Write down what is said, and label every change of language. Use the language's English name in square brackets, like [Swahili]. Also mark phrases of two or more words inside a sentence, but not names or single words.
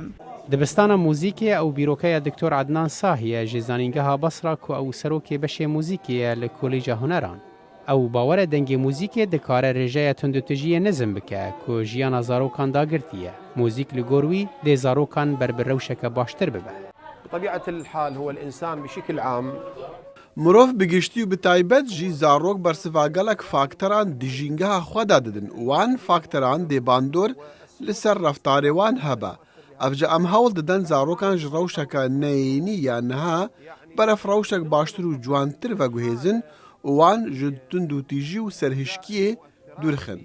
[Kurdish] Dibistana muzîkê ew bîrokeya Diktor Adnan Sahî ye ji zanîngeha Basra ku ew serokê beşê muzîkê ye li Kolêja Huneran. Ew bawer e dengê muzîkê dikare rêjeya tundutujiyê nizm bike ku jiyana zarokan dagirtiye. Muzîk li gor wî dê zarokan ber bi rewşeke baştir bibe. [Arabic] بطبيعة الحال هو الإنسان بشكل عام [Central Kurdish] مرۆڤ بگشتی [Kurdish] و bi taybet jî zarok bersiva gelek fakteran di jîngeha xwe de didin û wan fakteran dê bandor li ser reftarê wan hebe. Ev ji em hewl didin zarokan ji rewşeka neyînî ya niha beref rewşek baştir û ciwantir veguhêzin û wan ji tundûtîjî û serhişkiyê dûrixin.